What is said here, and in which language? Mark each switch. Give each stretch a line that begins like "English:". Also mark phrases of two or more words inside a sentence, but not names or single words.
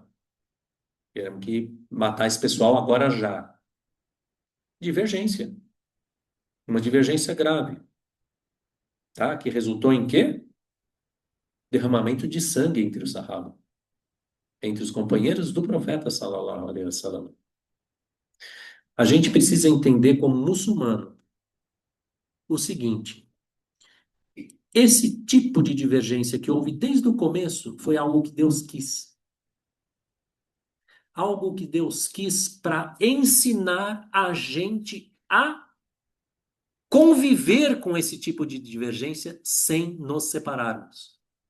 Portuguese: Temos que matar esse pessoal agora já. Divergência. Uma divergência grave, tá? Que resultou em quê? Derramamento de sangue entre os Sahaba, entre os companheiros do profeta,
Arabic: صلى الله عليه وسلم.
Portuguese: A gente precisa entender como muçulmano o seguinte: esse tipo de divergência que houve desde o começo foi algo que Deus quis. Algo que Deus quis para ensinar a gente a conviver com esse tipo de divergência sem nos separarmos.